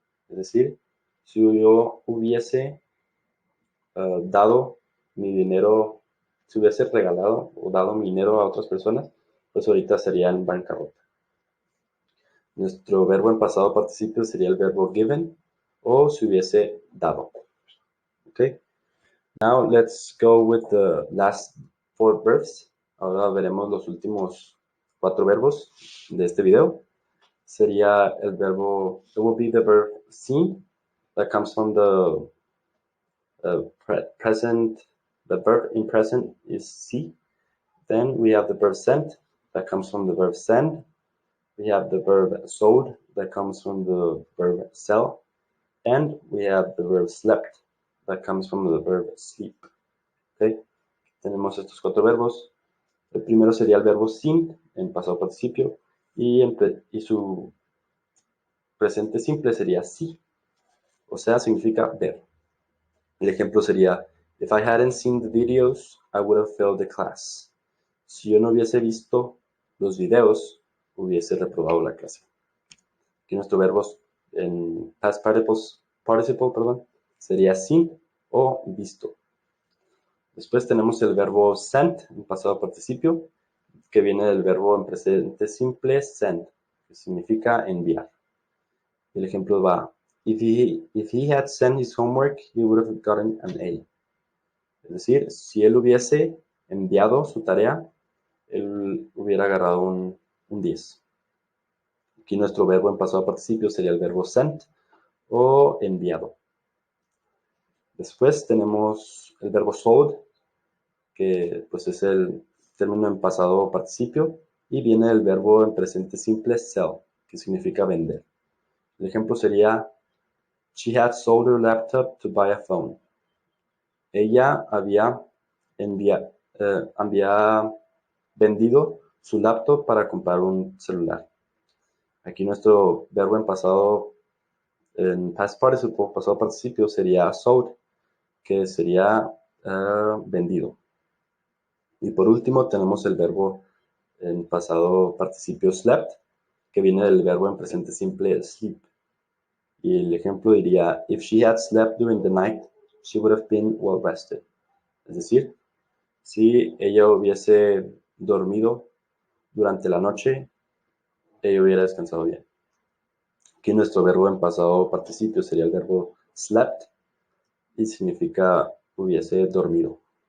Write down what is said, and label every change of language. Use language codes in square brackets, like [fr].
[es] Es decir, si yo hubiese dado mi dinero, si hubiese regalado o dado mi dinero a otras personas, pues ahorita sería en bancarrota. Nuestro verbo en pasado participio sería el verbo given o si hubiese dado. Okay. [en] Now let's go with the last 4 verbs. [es] Ahora veremos los últimos 4 verbos de este video. Sería el verbo, [en] it will be the verb seen, that comes from the present. The verb in present is see. Then we have the verb sent, that comes from the verb send. We have the verb sold, that comes from the verb sell. And we have the verb slept, that comes from the verb sleep. [es] Okay. Tenemos estos 4 verbos. El primero sería el verbo seen en pasado participio y su presente simple sería see, o sea, significa ver. El ejemplo sería, [en] if I hadn't seen the videos, I would have failed the class. [es] Si yo no hubiese visto los videos, hubiese reprobado la clase. Aquí nuestro verbo en past participle, sería seen o visto. Después tenemos el verbo sent en pasado participio, que viene del verbo en presente simple send, que significa enviar. El ejemplo va, [en] if he had sent his homework, he would have gotten an A. [es] Es decir, si él hubiese enviado su tarea, él hubiera agarrado un 10. Aquí nuestro verbo en pasado participio sería el verbo sent o enviado. Después tenemos el verbo sold, que pues es el término en pasado participio y viene del verbo en presente simple sell, que significa vender. El ejemplo sería, [en] she had sold her laptop to buy a phone. [es] Ella había vendido su laptop para comprar un celular. Aquí nuestro verbo en past participle, pasado participio, sería sold, que sería vendido. Y por último tenemos el verbo en pasado participio slept, que viene del verbo en presente simple sleep. Y el ejemplo diría, [en] if she had slept during the night, she would have been well rested. [es] Es decir, si ella hubiese dormido durante la noche, ella hubiera descansado bien. que nuestro verbo en pasado participio sería el verbo slept y significa hubiese dormido.